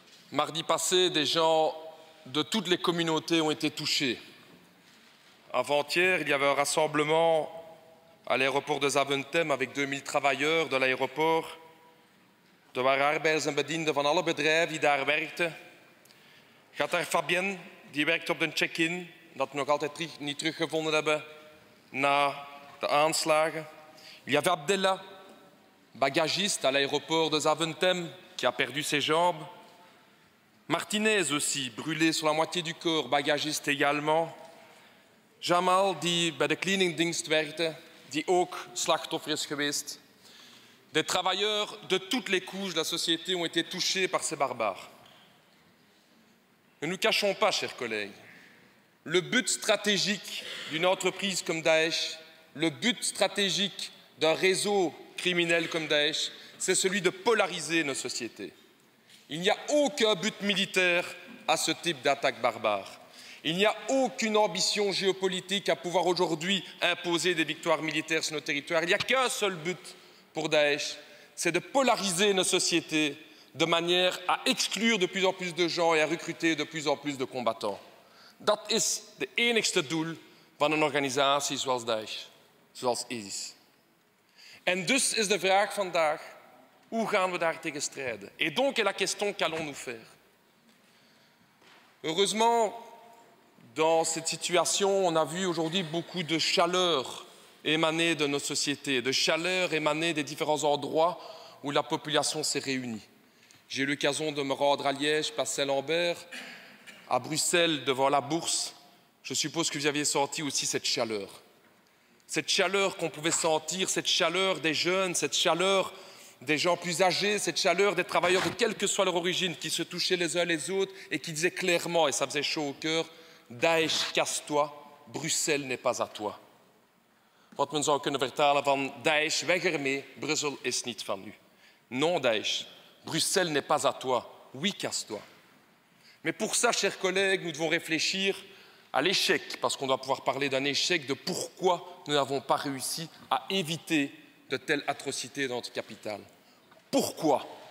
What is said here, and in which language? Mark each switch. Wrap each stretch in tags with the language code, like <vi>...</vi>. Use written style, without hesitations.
<fr>Mardi passé, des gens de toutes les communautés ont été touchés. Avant-hier, il y avait un rassemblement à l'aéroport de Zaventem avec 2000 travailleurs de l'aéroport.</fr> <nl>Er waren arbeiders en bedienden van alle bedrijven die daar werkten. Gaat daar Fabienne, die werkt op de check-in, dat we nog altijd niet teruggevonden hebben na de aanslagen.</nl> <fr>Il y avait Abdella, bagagiste à l'aéroport de Zaventem, qui a perdu ses jambes. Martinez aussi, brûlé sur la moitié du corps, bagagiste également.</fr> <nl>Jamal, die bij de cleaningdienst werkte, die ook slachtoffer is geweest.</nl> <fr>Des travailleurs de toutes les couches de la société ont été touchés par ces barbares. Ne nous cachons pas, chers collègues, le but stratégique d'une entreprise comme Daesh, le but stratégique d'un réseau criminel comme Daesh, c'est celui de polariser nos sociétés. Il n'y a aucun but militaire à ce type d'attaque barbare. Il n'y a aucune ambition géopolitique à pouvoir aujourd'hui imposer des victoires militaires sur nos territoires. Il n'y a qu'un seul but pour Daesh, c'est de polariser nos sociétés de manière à exclure de plus en plus de gens et à recruter de plus en plus de combattants.</fr> <nl>Dat is de enigste doel van een organisatie zoals Daesh, zoals ISIS. En dus is de vraag vandaag, hoe gaan we daar tegen strijden?</nl> <fr>Et donc est la question qu'allons-nous faire? Heureusement, dans cette situation, on a vu aujourd'hui beaucoup de chaleur émaner de nos sociétés, de chaleur émaner des différents endroits où la population s'est réunie. J'ai eu l'occasion de me rendre à Liège, place Saint-Lambert, à Bruxelles, devant la Bourse. Je suppose que vous aviez senti aussi cette chaleur. Cette chaleur qu'on pouvait sentir, cette chaleur des jeunes, cette chaleur des gens plus âgés, cette chaleur des travailleurs de quelle que soit leur origine, qui se touchaient les uns les autres et qui disaient clairement, et ça faisait chaud au cœur, Daesh, casse-toi, Bruxelles n'est pas à toi.</fr> <nl>Wat men zou kunnen vertalen van Daesh, weg ermee, Brussel is niet van u.</nl> <fr>Non, Daesh, Bruxelles n'est pas à toi, oui, casse-toi. Mais pour ça, chers collègues, nous devons réfléchir à l'échec, parce qu'on doit pouvoir parler d'un échec, de pourquoi nous n'avons pas réussi à éviter de telles atrocités dans notre capitale. Pourquoi?</fr>